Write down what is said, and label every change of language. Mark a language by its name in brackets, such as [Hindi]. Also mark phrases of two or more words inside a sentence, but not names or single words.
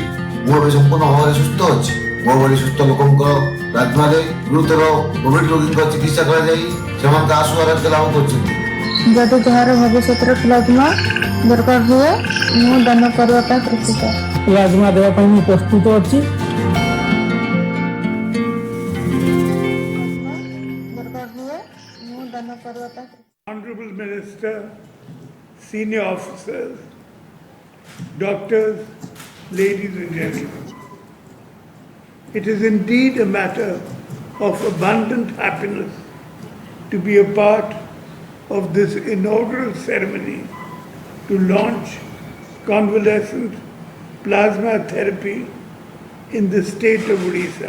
[Odia] ମୁଁ ଏବେ ସମ୍ପୂର୍ଣ୍ଣ ଭାବରେ ସୁସ୍ଥ ଅଛି। ମୋ ଭଳି ସୁସ୍ଥ ଲୋକଙ୍କ ପ୍ଲାଜମାରେ ଗୁରୁତର କୋଭିଡ୍ ରୋଗୀଙ୍କ ଚିକିତ୍ସା କରାଯାଇ ସେମାନଙ୍କ ଆଶୁ ଆରୋଗ୍ୟ ଲାଭ କରୁଛନ୍ତି। ଯଦି ଯାହାର ଭବିଷ୍ୟତରେ ପ୍ଲାଜମା ଦରକାର ହୁଏ ମୁଁ ଦାନ କରିବା ପାଇଁ ପ୍ରସ୍ତୁତ। ପ୍ଲାଜମା ଦେବା ପାଇଁ ମୁଁ ପ୍ରସ୍ତୁତ ଅଛି। [English] Honorable Minister, senior officers, doctors, ladies and gentlemen, it is indeed a matter of abundant happiness to be a part of this inaugural ceremony to launch convalescent plasma therapy in the state of Odisha.